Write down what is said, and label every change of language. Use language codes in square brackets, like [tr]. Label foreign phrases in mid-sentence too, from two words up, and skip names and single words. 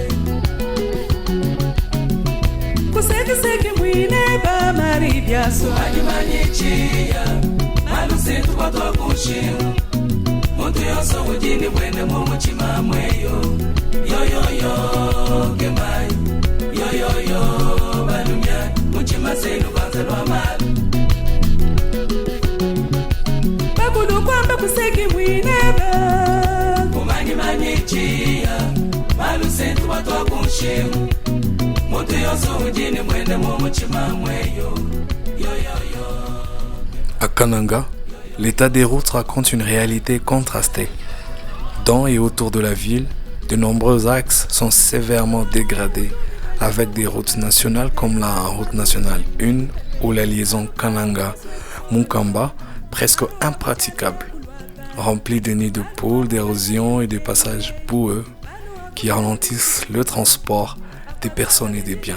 [lua] Kuseki mwine ba maribiaso Ajimanyichia Malusetu kwa toa kushimu Mutu yonso ujini mwene mumuchima mweyo Yo yo yo kemai Yo yo yo balumya Muchima senu banzalwa mali Bakulu kwamba kuseki mwineba Kumanyi manyichia Malusetu watu wa kunshimu Mutu yonso ujini mwende mumuchima mweyo Yo yo yo [fr] À Kananga, l'état des routes raconte une réalité contrastée. Dans et autour de la ville, de nombreux axes sont sévèrement dégradés, avec des routes nationales comme la route nationale 1 ou la liaison Kananga-Munkamba, presque impraticable, remplie de nids de poules, d'érosion et de passages boueux qui ralentissent le transport des personnes et des biens.